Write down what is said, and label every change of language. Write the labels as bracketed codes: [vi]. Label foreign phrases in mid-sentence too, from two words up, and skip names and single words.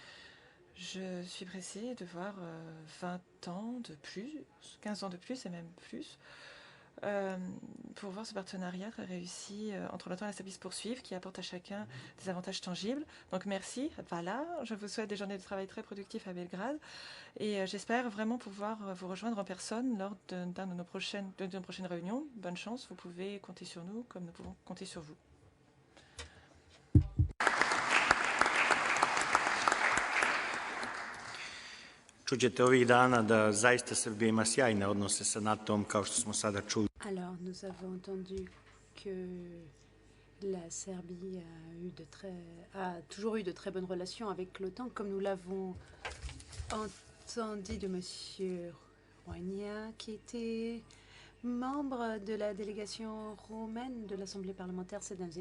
[fr] Je suis pressée de voir 20 ans de plus, 15 ans de plus et même plus, pour voir ce partenariat très réussi entre l'OTAN et la Serbie se poursuivre, qui apporte à chacun des avantages tangibles. Donc merci, voilà, je vous souhaite des journées de travail très productives à Belgrade et j'espère vraiment pouvoir vous rejoindre en personne lors d'une de nos prochaines réunions. Bonne chance, vous pouvez compter sur nous comme nous pouvons compter sur vous. [sr] Čućete ovih dana da zaista Srbija ima sjajne odnose sa NATO-om, kao što smo sada čuli. [fr] Alors, nous avons entendu que la Serbie a toujours eu de très bonnes relations avec l'OTAN, comme nous l'avons entendu de M. Roigna, qui était membre de la délégation roumaine de l'Assemblée parlementaire CEDEMSE.